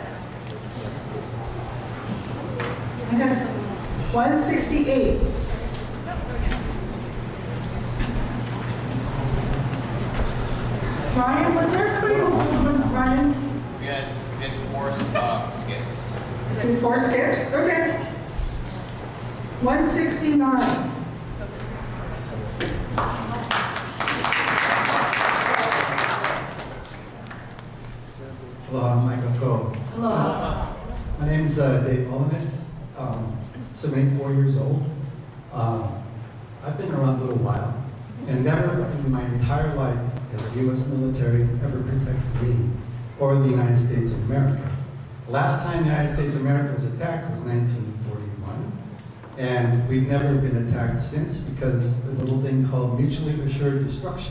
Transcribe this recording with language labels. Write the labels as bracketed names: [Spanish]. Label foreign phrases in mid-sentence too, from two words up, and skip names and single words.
[English] Okay. 168. Ryan, was there somebody who pulled one? Ryan? We had 4 skips. 4 skips? Okay. 169. Aloha, Michael. Aloha. My name is Dave Mullins. 74 years old. I've been around a little while, and never in my entire life has the U.S. military ever protected me or the United States of America. Last time the United States of America was attacked was 1941, and we've never been attacked since because there's a little thing called mutually assured destruction.